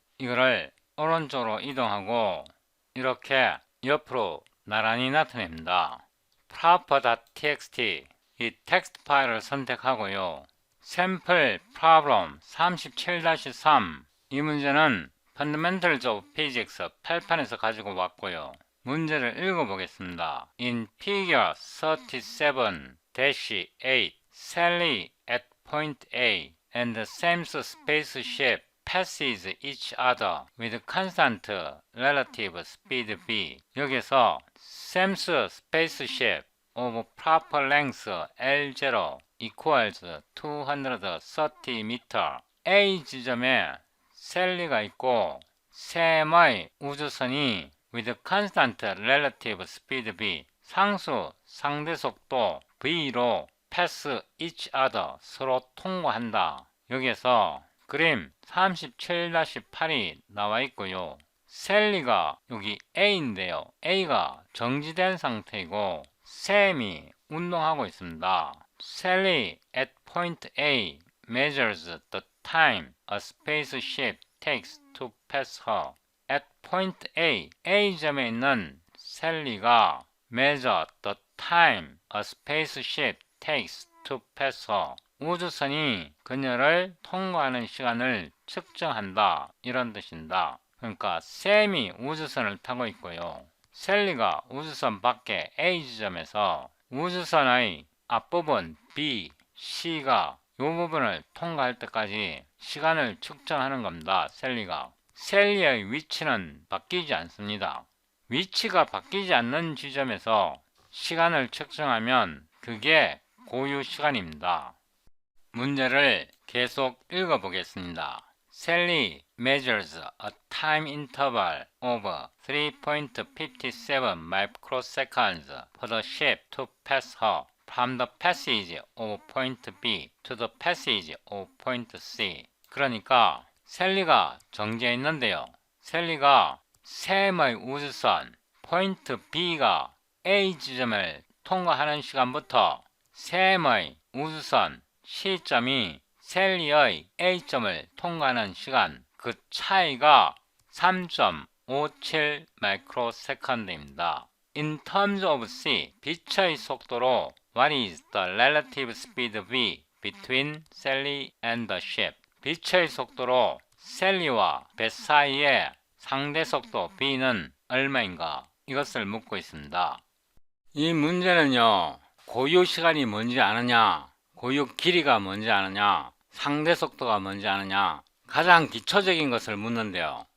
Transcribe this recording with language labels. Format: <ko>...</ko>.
<ko>이거를 오른쪽으로 이동하고 이렇게 옆으로 나란히 나타냅니다. proper.txt 이 텍스트 파일을 선택하고요. 샘플 프로블럼 37-3 이 문제는 Fundamentals of Physics 8판에서 가지고 왔고요. 문제를 읽어보겠습니다.</ko> <en>In figure 37-8 Sally at point A and Sam's spaceship passes each other with constant relative speed v.</en> <ko>여기서</ko> <en>Sam's spaceship of proper length L0 equals 230 meter.</en> <ko>A 지점에 셀리가 있고 샘의 우주선이</ko> <en>with constant relative speed v</en> <ko>상수 상대 속도 v로</ko> <en>pass each other</en> <ko>서로 통과한다. 여기에서 그림 37-8이 나와 있고요. 셀리가 여기 A인데요. A가 정지된 상태이고 샘이 운동하고 있습니다.</ko> <en>Sally at point A measures the time a spaceship takes to pass her.</en> <ko>At point A, A점에 있는 셀리가</ko> <en>measure the time a spaceship takes to pass her.</en> <ko>우주선이 그녀를 통과하는 시간을 측정한다. 이런 뜻입니다. 그러니까 샘이 우주선을 타고 있고요. 셀리가 우주선 밖에 A 지점에서 우주선의 앞부분 B, C가 이 부분을 통과할 때까지 시간을 측정하는 겁니다. 셀리의 위치는 바뀌지 않습니다. 위치가 바뀌지 않는 지점에서 시간을 측정하면 그게 고유 시간입니다. 문제를 계속 읽어보겠습니다.</ko> <en>Sally measures a time interval of 3.57 microseconds for the ship to pass her from the passage of point B to the passage of point C.</en> <ko>그러니까 셀리가 정지해 있는데요. 셀리가 샘의 우주선 포인트 B가 A 지점을 통과하는 시간부터 샘의 우주선 C점이 셀리의 A점을 통과하는 시간, 그 차이가 3.57 마이크로세컨드입니다.</ko> <en>In terms of C,</en> <ko>빛의 속도로</ko> <en>What is the relative speed v between Sally and the ship?</en> <ko>빛의 속도로 셀리와 배 사이의 상대 속도 v는 얼마인가? 이것을 묻고 있습니다. 이 문제는요, 고유 시간이 뭔지 아느냐, 고유 길이가 뭔지 아느냐, 상대 속도가 뭔지 아느냐, 가장 기초적인 것을 묻는데요.</ko>